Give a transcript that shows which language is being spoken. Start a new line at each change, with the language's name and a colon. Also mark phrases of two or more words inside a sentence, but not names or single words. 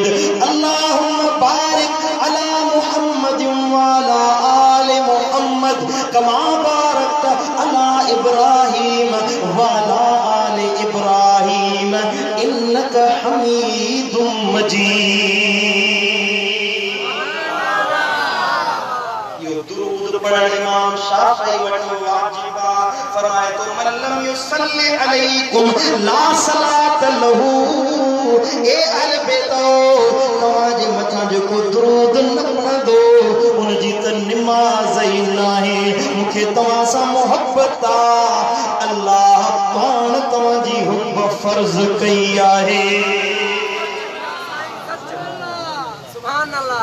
Arabic: اللهم بارك على محمد وعلى آل محمد كما باركت على إبراهيم وعلى آل إبراهيم إنك حميد مجيد. من لم يصل عليكم لا صلاة له.
Sindhi: ए अहल बैतो तवाजे मथा जो को दुरूद न पढ़ंदो उन जी त नमाज ही नाहे। मुखे तवा सा मोहब्बत आ अल्लाह पान तवा जी हुब फर्ज कई आहे।
Arabic: سبحان الله.